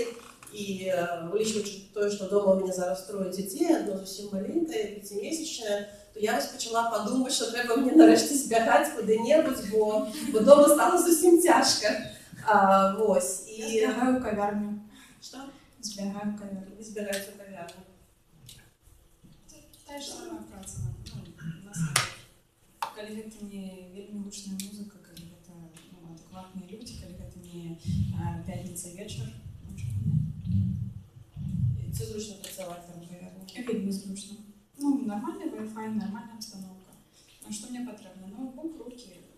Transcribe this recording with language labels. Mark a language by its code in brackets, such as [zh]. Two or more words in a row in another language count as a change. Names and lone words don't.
[uk] І вилічуючи те, що вдома у мене зараз троє дітей, одно зовсім маленьке, 5-місячне, то я ось почала подумати, що треба мені нарешті збігати куди-небудь, бо вдома стало зовсім тяжко. Ось. Я збігаю в кав'ярню. Що? Збігаю в кав'ярню. Ви збираєте в кав'ярню. Та ж сама праця. [be] На коли гэта не вельмі гучная музыка, калі гэта адекватныя людзі, калі гэта не пятніца вечар. [uk] Це зручно працювати там в кав'ярні? [be] Вельмі зручно. [ru] Нормальный Wi-Fi, нормальная обстановка. А что мне потрібно? Ноутбук, руки,